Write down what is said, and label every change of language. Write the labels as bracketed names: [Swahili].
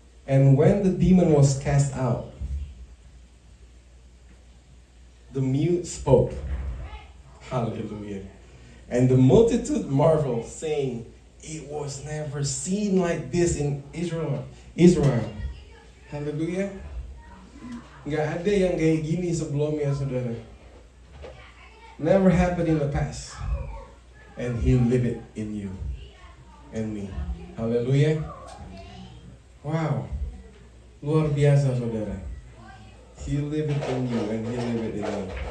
[English] And when the demon was cast out, the mute spoke. Hallelujah. And the multitude marveled, saying, it was never seen like this in Israel. [Indonesian] Haleluya. Nggak ada yang kayak gini sebelumnya, saudara. [English] Never happened in the past. And He live it in you and me. Haleluya. Wow. [Indonesian] Luar biasa, saudara. [English] He live it in you and He live it in me.